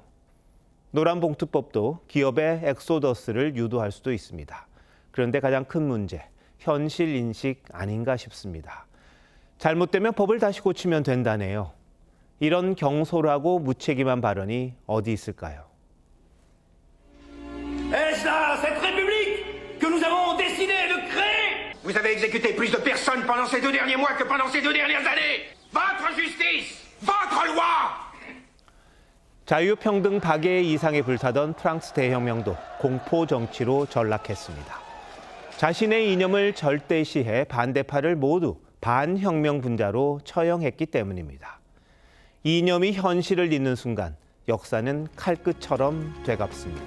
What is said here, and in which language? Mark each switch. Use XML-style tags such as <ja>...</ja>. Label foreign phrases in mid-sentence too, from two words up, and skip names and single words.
<ko>노란봉투법도 기업의 엑소더스를 유도할 수도 있습니다. 그런데 가장 큰 문제, 현실 인식 아닌가 싶습니다. 잘못되면 법을 다시 고치면 된다네요. 이런 경솔하고 무책임한 발언이 어디 있을까요?</ko> <fr>Est-ce là cette république que nous avons décidé de créer? Vous avez exécuté plus de personnes pendant ces 2 derniers mois que pendant ces 2 dernières années. Votre justice, votre loi.</fr> <ko>자유평등 박애 이상에 불타던 프랑스 대혁명도 공포 정치로 전락했습니다. 자신의 이념을 절대시해 반대파를 모두 반혁명 분자로 처형했기 때문입니다. 이념이 현실을 잇는 순간 역사는 칼끝처럼 되갚습니다.</ko>